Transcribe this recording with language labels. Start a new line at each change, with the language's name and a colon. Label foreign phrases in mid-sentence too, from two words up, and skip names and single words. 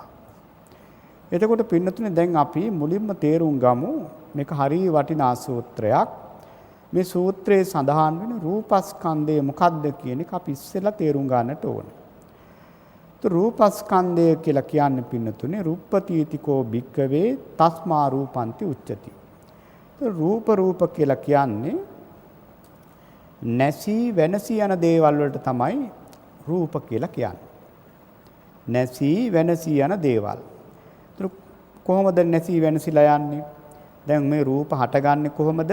Sinhala: එතකොට පින්නතුනේ දැන් අපි මුලින්ම තේරුම් ගමු මේක හරිය වටිනා සූත්‍රයක්. මේ සූත්‍රයේ සඳහන් වෙන රූපස්කන්ධය මොකක්ද කියන එක අපි ඉස්සෙල්ලා තේරුම් ගන්නට ඕනේ. රූපස්කන්ධය කියලා කියන්නේ පින්නතුනේ
Pali: රුප්පතීතිකෝ භික්කවේ තස්මා රූපන්ති උච්චති.
Sinhala: රූප කියලා කියන්නේ නැසී වෙනසී යන දේවල් වලට තමයි රූප කියලා කියන්නේ. නැසී වෙනසී යන දේවල්. කොහොමද නැසී වෙනසිලා යන්නේ? දැන් මේ රූප හටගන්නේ කොහොමද?